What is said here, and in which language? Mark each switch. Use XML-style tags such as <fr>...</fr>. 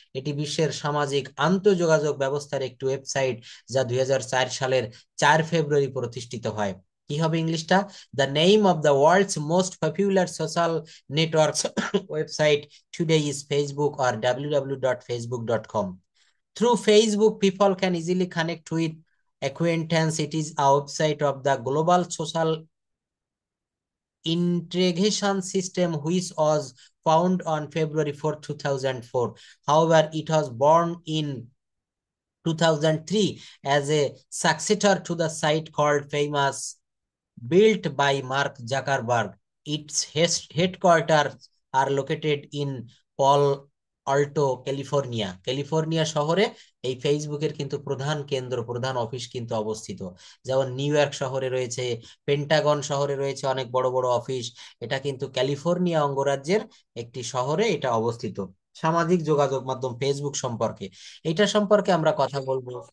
<bn>এটি বিশ্বের সামাজিক আন্তঃযোগাযোগ ব্যবস্থার একটি ওয়েবসাইট, যা 2004 সালের 4 ফেব্রুয়ারি প্রতিষ্ঠিত হয়। কি হবে ইংলিশটা?</bn> <en>The name of the world's most popular social networks website today is Facebook, or www.facebook.com. Through Facebook, people can easily connect with acquaintance. It is a website of the global social integration system, which was found on February 4th, 2004. However, it was born in 2003 as a successor to the site called Famous, built by Mark Zuckerberg. Its headquarters are located in Palo Alto, California.</en> <bn>California শহরে এই ফেসবুকের কিন্তু প্রধান কেন্দ্র, প্রধান office কিন্তু অবস্থিত। যেমন নিউ ইয়র্ক শহরে রয়েছে, পেন্টাগন শহরে রয়েছে অনেক বড় বড় অফিস। এটা কিন্তু ক্যালিফোর্নিয়া অঙ্গরাজ্যের একটি শহরে এটা অবস্থিত। সামাজিক যোগাযোগ মাধ্যম ফেসবুক সম্পর্কে, এটা সম্পর্কে আমরা কথা বলবো।</bn>